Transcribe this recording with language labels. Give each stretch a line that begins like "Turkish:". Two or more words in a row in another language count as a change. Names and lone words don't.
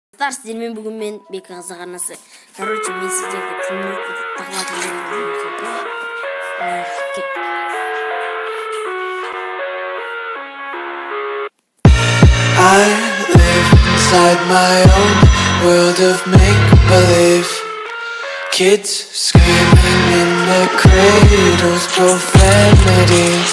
Kazakh: достар, сіздермен бүгін мен Бекі Қазақ арнасы. Короче, мен сіздерге тыңдап
English: I live inside my own world of make-believe. Kids screaming in their cradles, profanities.